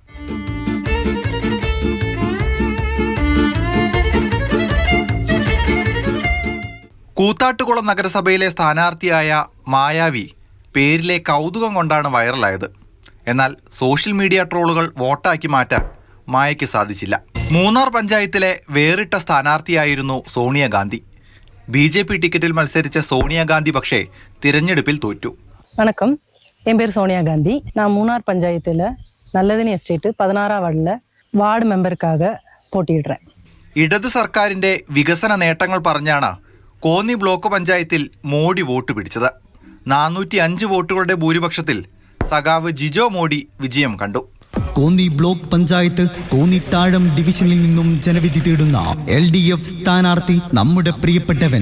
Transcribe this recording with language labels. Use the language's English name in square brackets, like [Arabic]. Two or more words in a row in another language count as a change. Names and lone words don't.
[Malayalam] കൂത്താട്ടുകുളം നഗരസഭയിലെ സ്ഥാനാർത്ഥിയായ മായാവി പേരിലെ കൗതുകം കൊണ്ടാണ് വൈറലായത്. എന്നാൽ സോഷ്യൽ മീഡിയ ട്രോളുകൾ വോട്ടാക്കി മാറ്റാൻ മായയ്ക്ക് സാധിച്ചില്ല. മൂന്നാർ പഞ്ചായത്തിലെ വേറിട്ട സ്ഥാനാർത്ഥിയായിരുന്നു സോണിയാഗാന്ധി. BJP ടിക്കറ്റിൽ മത്സരിച്ച സോണിയാഗാന്ധി പക്ഷേ തിരഞ്ഞെടുപ്പിൽ തോറ്റു. [Tamil] வணக்கம், என் பேர் சோனியாகாந்தி. நான் மூணார் பஞ்சாயத்தில் நல்லதினி எஸ்டேட் 16ஆம் வார்டில் வார்டு மெம்பருக்காக போட்டியிடுறேன். [Malayalam] ഇടത് സർക്കാരിന്റെ വികസന നേട്ടങ്ങൾ പറഞ്ഞാണ് കോന്നി ബ്ലോക്ക് പഞ്ചായത്തിൽ മോഡി വോട്ട് പിടിച്ചത്. 405 വോട്ടുകളുടെ ഭൂരിപക്ഷത്തിൽ സഖാവ് ജിജോ മോഡി വിജയം കണ്ടു. കോന്നി ബ്ലോക്ക് പഞ്ചായത്ത് കോന്നിത്താഴം ഡിവിഷനിൽ നിന്നും ജനവിധി തേടുന്ന LDF സ്ഥാനാർത്ഥി നമ്മുടെ പ്രിയപ്പെട്ടവൻ.